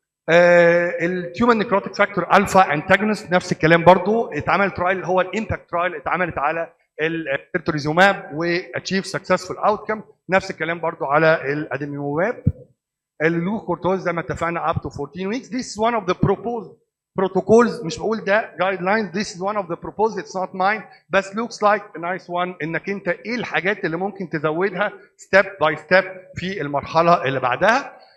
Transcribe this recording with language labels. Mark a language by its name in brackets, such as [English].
[Arabic] التيومن نيكروتيك فاكتور الفا انتاجونست نفس الكلام برضه، اتعمل ترايل هو الامباكت ترايل اتعملت على الترتوريزوماب واتشيف سكسسفول اوتكم. نفس الكلام برضو على الادينيوماب. اللوكورتوز زي ما اتفقنا [English] up to 14 weeks. This is one of the proposed protocols. [Arabic] مش بقول ده guidelines. [English] This is one of the proposed. It's not mine. [Arabic] بس [English] looks like a nice one. [Arabic] انك انت ايه الحاجات اللي ممكن تزودها step by step في المرحله اللي بعدها.